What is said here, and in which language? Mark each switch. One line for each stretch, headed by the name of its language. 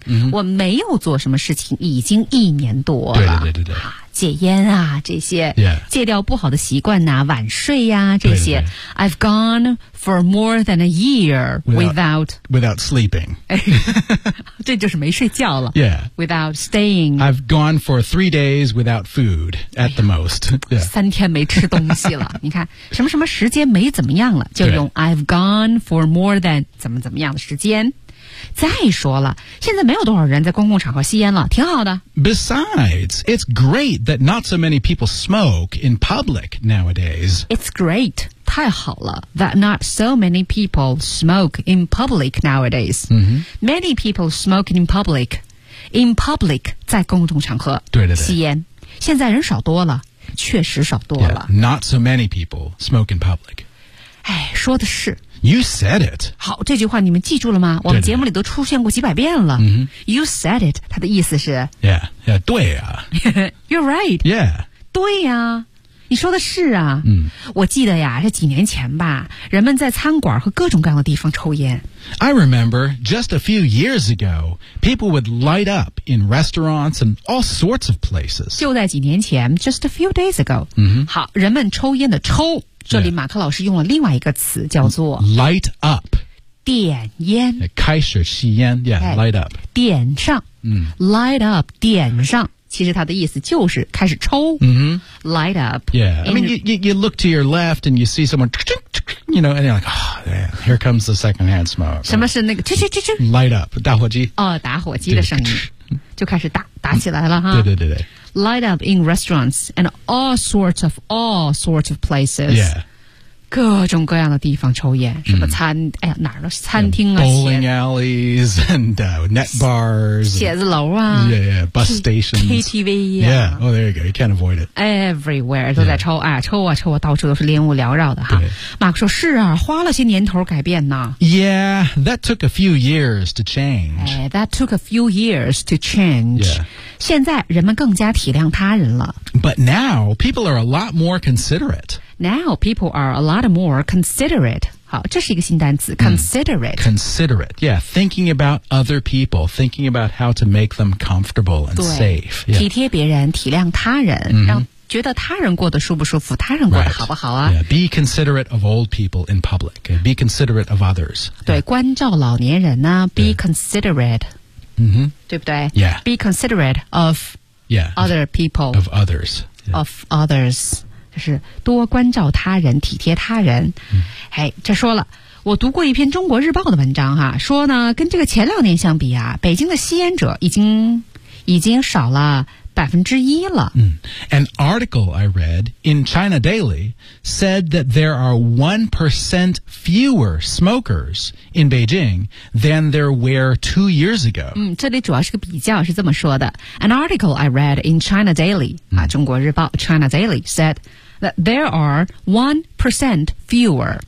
Chinese: mm-hmm, mm-hmm. 我没有做什么事情已经一年多了对对对对对、啊戒烟啊这些、
English: yeah.
Chinese: 戒掉不好的习惯啊晚睡啊这些对对对
English: I've gone for more than a year without sleeping
Chinese: 这就是没睡觉了、
English: yeah. without staying I've gone for 3 days without food at the most、yeah.
Chinese: 三天没吃东西了你看什么什么时间没怎么样了就用
English: I've gone for more than
Chinese: 怎么怎么样的时间再说了，现在没有多少人在公共场合吸烟了，挺好的。
English: Besides, it's great that not so many people smoke in public nowadays. It's great. 它
Chinese: 太好了
English: that not so many people smoke in public nowadays.、 Mm-hmm. Many people smoke in public. In public,
Chinese: 在公众场合对对对吸烟。现在人少多了确实少多了。
English: Yeah, not so many people smoke in public.
Chinese: 哎说的是。
English: You said it.
Chinese: 好这句话你们记住了吗对对对我们节目里都出现过几百遍了。 Mm-hmm.
English: You said it,
Chinese: 它的意思是。
English: Yeah, yeah, 对啊。 You're right. Yeah.
Chinese: 对啊。你说的是啊、嗯、我记得呀这几年前吧人们在餐馆和各种各样的地方抽烟
English: I remember just a few years ago people would light up in restaurants and all sorts of places
Chinese: 就在几年前
English: just a few days ago、嗯、
Chinese: 好人们抽烟的抽这里马克老师用了另外一个词叫做
English: light up
Chinese: 点烟开始吸烟
English: yeah, light up
Chinese: 点上、嗯、 light up 点上其实它的意思就是开始抽、 mm-hmm.
English: light up yeah I mean you look to your left and you see someone you know and you're like oh man here comes the second hand smoke
Chinese: 什么是那个啾啾啾啾 light up 打火机哦打火机的声音就开始打起来了哈对对对对
English: light up in restaurants and all sorts of places yeah
Chinese: 各种各样的地方抽烟什么餐、mm. 哎呀哪儿都餐厅啊
English: bowling alleys and net bars
Chinese: 写字楼啊
English: yeah bus stations
Chinese: KTV 啊
English: yeah oh there you go you can't avoid it
Chinese: everywhere 都在抽、yeah. 哎抽啊抽啊到处都是烟雾缭绕的哈马克说是啊花了些年头改变呢
English: yeah that took a few years to change、哎、that took a few years to change、 yeah.
Chinese: 现在人们更加体谅他人了
English: but now people are a lot more considerate Now, people are a lot more considerate.
Chinese: 好这是一个新单词
English: considerate.、 Mm, considerate, yeah. Thinking about other people, thinking about how to make them comfortable and safe.、Yeah.
Chinese: 体贴别人体谅他人、 mm-hmm. 让觉得他人过得舒不舒服他人过得好不好啊、
English: right. yeah. Be considerate of old people in public. Be considerate of others.
Chinese: 对、yeah. 关照老年人呢
English: be considerate.、 Mm-hmm.
Chinese: 对不对
English: Yeah. Be considerate of yeah, other people. Of others.、 Yeah. Of others.
Chinese: 就是多关照他人体贴他人、嗯、哎，这说了我读过一篇中国日报的文章哈、啊，说呢跟这个前两年相比啊北京的吸烟者已经少了1%了、
English: 嗯、An article I read in China Daily said that there are 1% fewer smokers in Beijing than there were 2 years ago、嗯、
Chinese: 这里主要是个比较是这么说的
English: An article I read in China Daily、嗯啊、中国日报 China Daily said that there are 1% fewer、